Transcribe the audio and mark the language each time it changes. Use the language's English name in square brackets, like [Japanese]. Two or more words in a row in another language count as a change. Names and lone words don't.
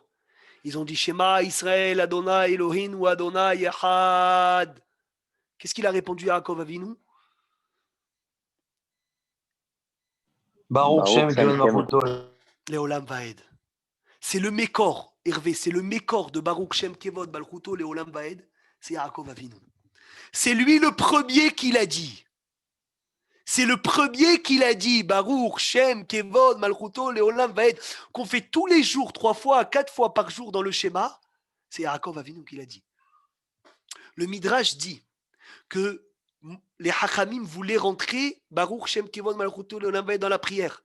[French] Ils ont dit [Hebrew] שמע ישראל יי אלהים ו יי אחד. [French] Qu'est-ce qu'il a répondu Yaakov Avinu? [Hebrew] ברוך שם כבוד מלכותו. לעולם ועד. [French] C'est le Mékor, Hervé, c'est le Mékor de [Hebrew] ברוך שם כבוד מלכותו לעולם ועד. [French] C'est Yaakov Avinu. C'est lui le premier qui l'a dit. C'est le premier qui l'a dit, [Hebrew] ברוך, שם, כבוד, מלכותו, לעולם, ועד, [French] qu'on fait tous les jours, 3 fois, 4 fois par jour dans le schéma. C'est Yaakov Avinu qui l'a dit. Le Midrash dit que les Hachamim voulaient rentrer [Hebrew] ברוך, שם, כבוד, מלכותו, לעולם, ועד [French] dans la prière.